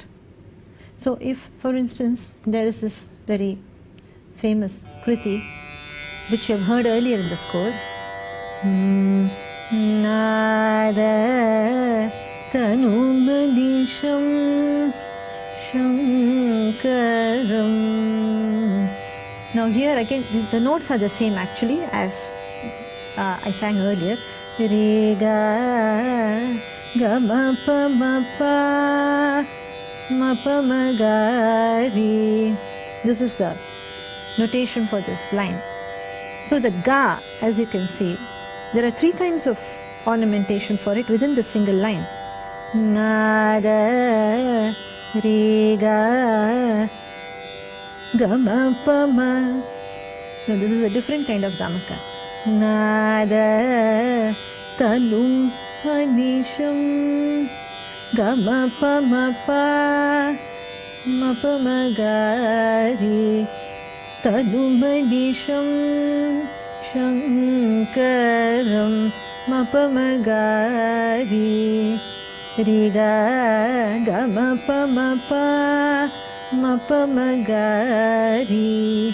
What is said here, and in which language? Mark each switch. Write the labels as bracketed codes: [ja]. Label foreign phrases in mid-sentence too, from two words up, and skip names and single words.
[en] So if, for instance, there is this very famous kriti which you have heard earlier in this course, [sa] Nada Tanumadisham Shankaram. [en] Now here again the notes are the same actually as I sang earlier. [sa] Re, ga, ga, ma, pa, ma, pa, ma, pa, ma, ga, re. [en] This is the notation for this line. So the ga, as you can see, there are three kinds of ornamentation for it within the single line. [sa] Na, da, re, ga, ga, ma, pa, ma. [en] Now this is a different kind of gamaka. [sa] Nada Tanum Anisham Gama Pa Ma Pa Ma Pa Ma Ga Re Tanum Anisham Shankaram Ma Pa Ma Ga Re Re Ga Gama Pa Ma Pa Ma Pa Ma Ga Re.